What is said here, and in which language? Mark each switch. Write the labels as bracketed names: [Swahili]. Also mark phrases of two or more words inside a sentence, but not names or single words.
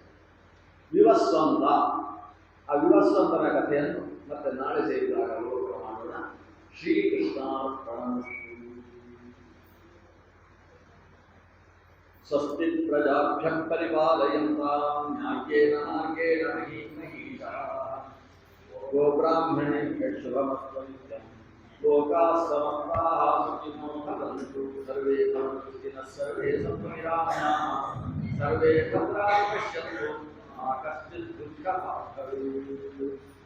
[Kannada] ವಿವಸ್ವಂತ. ಆ ವಿವಸ್ವಂತನ ಕಥೆಯನ್ನು ಮತ್ತೆ ನಾಳೆ ಸೇರಿದಾಗ ಅವಲೋಕನ ಮಾಡೋಣ. [Sanskrit] ಶ್ರೀಕೃಷ್ಣಾರ್ಪಣಮಸ್ತು. ಸ್ವಸ್ತಿ ಪ್ರಜಾಭ್ಯಃ ಪರಿಪಾಲಯಂತಾಂ ನ್ಯಾಯೇನ ಮಾರ್ಗೇಣ ಮಹೀಮಹೀಷಃ. ಗೋಬ್ರಾಹ್ಮಣೇಭ್ಯಃ ಶುಭಮಸ್ತು ನಿತ್ಯಂ. ಲೋಕಾಃ ಸಮಸ್ತಾಃ ಸುಖಿನೋ ಭವಂತು. ಸರ್ವೇ ಭವಂತು ಸುಖಿನಃ. ಸರ್ವೇ ಸन्तु निरामयाः. सर्वे भद्राणि पश्यन्तु मा कश्चित् दुःखभाग् भवेत्.